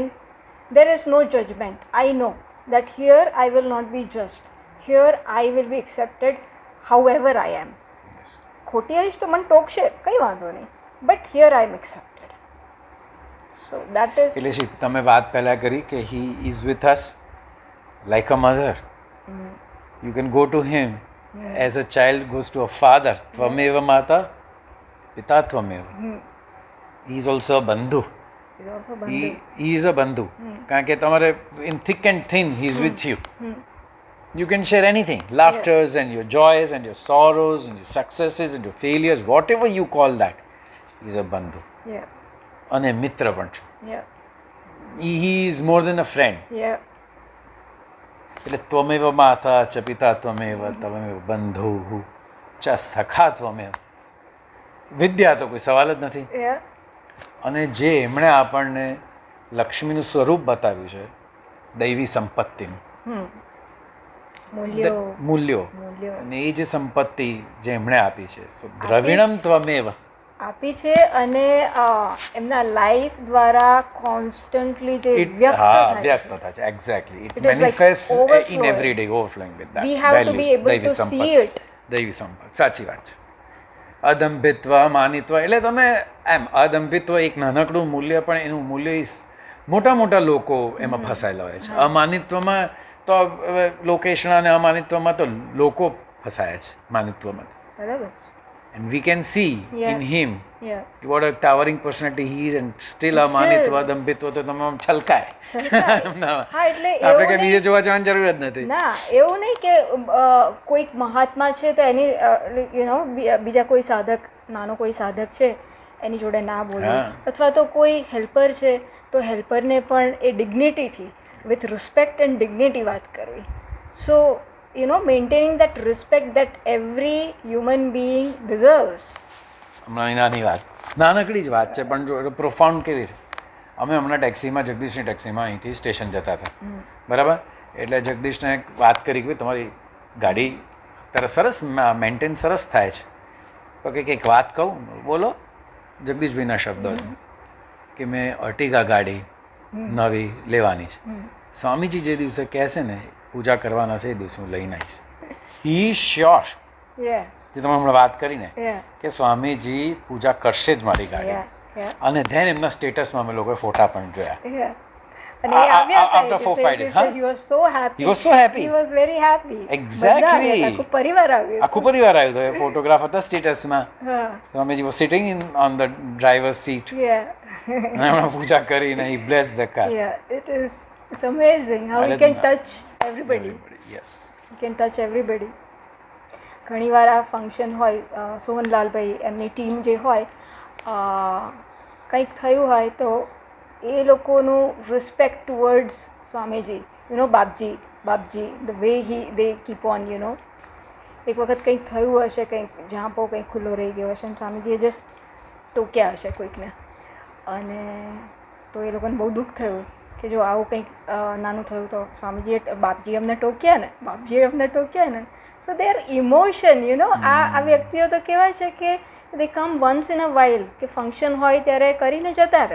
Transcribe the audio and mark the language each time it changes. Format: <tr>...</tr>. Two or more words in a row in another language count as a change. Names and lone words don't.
<en>There is no judgment. I know that here I will not be judged. Here I will be accepted however I am.</en> <gu>ખોટી હઈશ તો મને ટોકશે, કંઈ વાંધો નહીં,</gu> <en>but here I am accepted. so that is</en> <gu>એટલે તમે વાત પહેલા કરી કે</gu> <en>he is with us like a mother. You can go to him as a child goes to a father.</en> <sa>त्वमेव माता पिता त्वमेव.</sa> <en>He is also a bandhu. He is a bandhu.</en> <gu>કારણ કે તમારે</gu> <en>in thick and thin he is with you. You can share anything, laughters and your joys and your sorrows and your successes and your failures, whatever you call that. He is a bandhu.</en> <gu>અને મિત્ર પણ છે.</gu> <en>He is more than a friend.</en> <sa>એટલે त्वमेव माता च पिता त्वमेव त्वमेव बन्धुः च सखा त्वमेव.</sa> <gu>વિદ્યા તો કોઈ સવાલ જ નથી. અને જે એમણે આપણને લક્ષ્મીનું સ્વરૂપ બતાવ્યું છે, દૈવી સંપત્તિનું મૂલ્યો, અને એ જે સંપત્તિ જે એમણે આપી છે,</gu> <sa>द्रविणम् त्वमेव</sa> <gu>આપી છે, અને એમના લાઈફ દ્વારા કોન્સ્ટન્ટલી જે વ્યક્ત થાય છે. એક્ઝેક્ટલી.</gu> <en>it manifest in everyday, overflowing with we have to be able to see it.</en> <gu>દૈવી સંપત્તિ, સાચી વાત છે. અદંભિત્વ, માનિત્વ, એટલે તમે એમ અદંભિત્વ એક નાનકડું મૂલ્ય, પણ એનું મૂલ્ય મોટા મોટા લોકો એમાં ફસાયેલા હોય છે. અમાનિત્વમાં તો લોકેશના અને અમાનિત્વમાં તો લોકો ફસાયા છે માનિત્વમાં. બરાબર.</gu> <en>And we can see in him what a towering personality he is, and still</en> <gu>અમાનિત્વ અદંભિત્વ તો તમે આમ છલકાય. આપણે કઈ બીજે જોવા જવાની જરૂર જ નથી. ના, એવું નહીં કે કોઈક મહાત્મા છે તો એની બીજા કોઈ સાધક, નાનો કોઈ સાધક છે એની જોડે ના બોલવું, અથવા તો કોઈ હેલ્પર છે તો હેલ્પરને પણ એ ડિગ્નિટીથી</gu> <en>with respect and dignity</en> <gu>વાત કરવી.</gu> <en>સો maintaining that respect that every human being deserves.</en> <gu>હમણાં નાની વાત, નાનકડી જ વાત છે, પણ જો પ્રોફાઉન્ડ કેવી છે. અમે હમણાં ટેક્સીમાં, જગદીશની ટેક્સીમાં અહીંથી સ્ટેશન જતા હતા, બરાબર? એટલે જગદીશને એક વાત કરી કે તમારી ગાડી અત્યારે સરસ મેન્ટેન સરસ થાય છે, તો કે એક વાત કહું, બોલો. જગદીશભાઈના શબ્દો કે મેં અર્ટિગા ગાડી નવી લેવાની છે, સ્વામીજી જે દિવસે કહેશે ને પૂજા કરવાના છે એ દિવસે હું લઈને આવીશ.</gu> <en>he sure.</en> <gu>જે તમે હમણાં વાત કરીને કે સ્વામીજી પૂજા કરશે જ મારી ગાડી, અને ધેન એમના સ્ટેટસમાં અમે લોકોએ ફોટા પણ જોયા. અને એ આવ્યા હતા</gu> <en>After 4-5 days, huh? he was so happy. He was so happy. He was very happy. Exactly.</en> <gu>બધા આવ્યા હતા, આખું પરિવાર આવ્યો આખું પરિવાર આવ્યો હતો. એ ફોટોગ્રાફ હતા સ્ટેટસમાં. હા</gu> <en>સ્વામીજી was sitting on the driver's seat. yeah</en> <gu>અને એમણે પૂજા કરીને</gu> <en>he blessed the car. yeah it's amazing how we can touch everybody. Yes. We can touch everybody.</en> <gu>ઘણીવાર આ ફંક્શન હોય સોહનલાલભાઈ એમની ટીમ જે હોય કંઈક થયું હોય તો એ લોકોનું</gu> <en>respect towards</en> <gu>સ્વામીજી બાપજી ધ</gu> <en>way they keep on</en> <gu>એક વખત કંઈક થયું હશે, કંઈક ઝાંપો કંઈક ખુલ્લો રહી ગયો હશે અને સ્વામીજીએ જસ્ટ ટોક્યા હશે કોઈકને, અને તો એ લોકોને બહુ દુઃખ થયું કે જો આવું કંઈક નાનું થયું તો સ્વામીજીએ બાપજીએ અમને ટોક્યા ને</gu> <en>so their emotion</en> <gu>આ વ્યક્તિઓ તો કહેવાય છે કે</gu> <en>they come once in a while,</en> <gu>કે ફંક્શન હોય ત્યારે કરીને જતા રહે.</gu>